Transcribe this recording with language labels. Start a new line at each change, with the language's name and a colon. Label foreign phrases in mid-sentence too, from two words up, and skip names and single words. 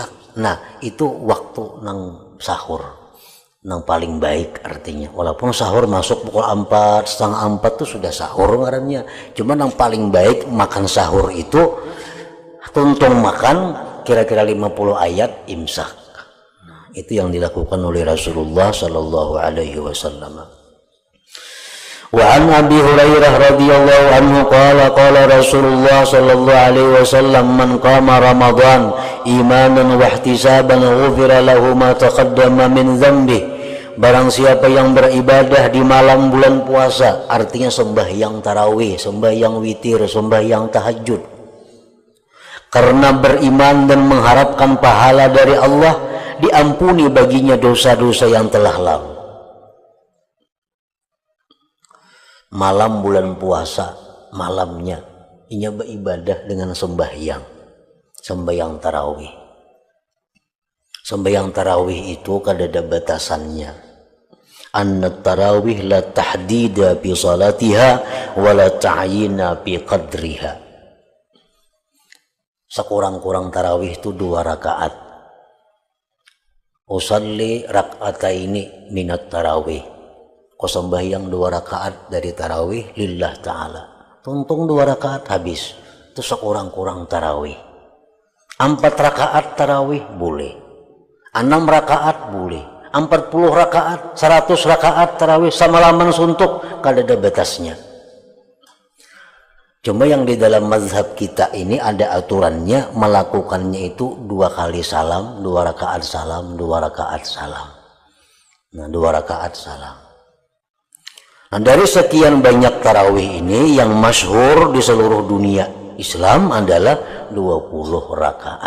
Banjar: Nah, itu waktu nang sahur. Nang paling baik artinya. Walaupun sahur masuk pukul 4, setengah 4 tuh sudah sahur ngarannya. Cuma nang paling baik makan sahur itu tuntung makan kira-kira 50 ayat imsak.
Indonesian: Nah, itu yang dilakukan oleh Rasulullah
Arabic: صلى الله عليه وسلم. وعن أبي هريرة رضي الله عنه قال قال رسول الله صلى الله عليه وسلم من قام رمضان إيمانا واحتسابا غفر له ما تقدم من ذنبه.
Indonesian: Barang siapa yang beribadah di malam bulan puasa, artinya sembahyang tarawih, sembahyang witir, sembahyang tahajud, karena beriman dan mengharapkan pahala dari Allah, diampuni baginya dosa-dosa yang telah lalu.
Banjar: Malam bulan puasa, malamnya inya beribadah dengan sembahyang tarawih. Sembahyang tarawih itu kadada batasannya.
Arabic: أن التراويح لا تحديد بصلاتها ولا تعيين بقدرها.
Indonesian: Sekurang-kurang tarawih itu 2 rakaat.
Arabic: أصلي ركعتين من التراويح.
Indonesian: Kau sembahyang 2 rakaat dari tarawih
Arabic: لله تعالى.
Banjar: Tuntung 2 rakaat habis.
Indonesian: Itu sekurang-kurang tarawih. 4 rakaat tarawih boleh. 6 rakaat boleh. 40 rakaat, 100 rakaat tarawih samalaman suntuk,
Banjar: kada ada batasnya.
Indonesian: Cuma yang di dalam mazhab kita ini ada aturannya, melakukannya itu 2 kali salam, 2 rakaat salam, 2 rakaat salam. Nah, 2 rakaat salam. Nah, dari sekian banyak tarawih ini yang masyhur di seluruh dunia Islam adalah 20 rakaat.